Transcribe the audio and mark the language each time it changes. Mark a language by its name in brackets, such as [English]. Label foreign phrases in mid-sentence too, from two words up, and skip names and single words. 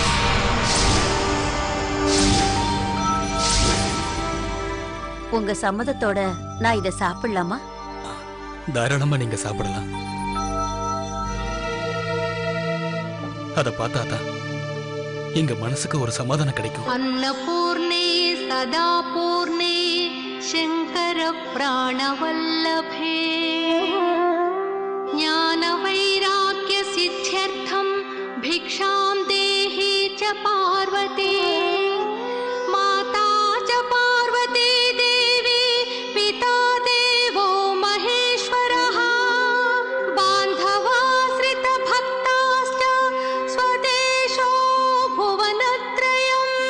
[Tamil] உங்க சம்மதத்தோட நான் இத சாப்பிடலாமா? தாராளமா நீங்க சாப்பிடலாம். அத பார்த்தாதான் எங்க மனசுக்கு ஒரு சமாதானம் கிடைக்கும். [Sanskrit] अन्नपूर्णे सदा पूर्णे शंकर प्राणवल्लभे ज्ञान वैराग्य सिद्ध्यर्थम भिक्षां देहि च पार्वती माता च पार्वती देवी पिता देवो महेश्वरः बान्धवाश्रित भक्ताश्च स्वदेशो भुवनत्रयम्